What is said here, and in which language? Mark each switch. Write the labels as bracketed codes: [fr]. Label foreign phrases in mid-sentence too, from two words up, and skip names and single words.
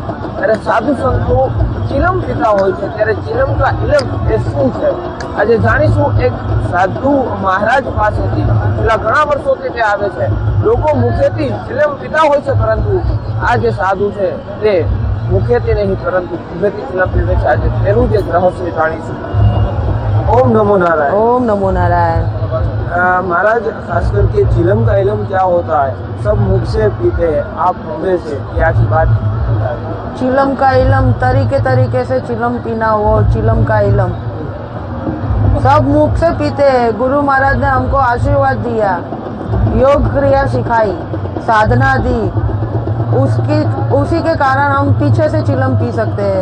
[gu] અને સાધુ સંતો ચિલમ પીતા હોય છે ત્યારે [hi] चिलम का इलम [gu] એ શું છે આજે જાણીશું. એક સાધુ મહારાજ પાસેથી છેલ્લા ઘણા વર્ષોથી તે આવે છે. લોકો મુખેથી ચિલમ પીતા હોય છે પરંતુ આ જે સાધુ છે તે મુખેથી નહીં પરંતુ ખભેથી ચિલમ પીવે છે. આજે તેનું જ એક રહસ્ય જાણીશું. [hi] ओम नमो नारायण. ओम नमो नारायण. महाराज खास करके चिलम का इलम क्या होता है? सब मुख से पीते हैं, आप मुंबई से क्या की बात? चिलम का इलम तरीके से चिलम पीना वो चिलम का इलम सब मुख से पीते हैं. गुरु महाराज ने हमको आशीर्वाद दिया, योग क्रिया सिखाई, साधना दी, उसी के कारण हम पीछे से चिलम पी सकते हैं.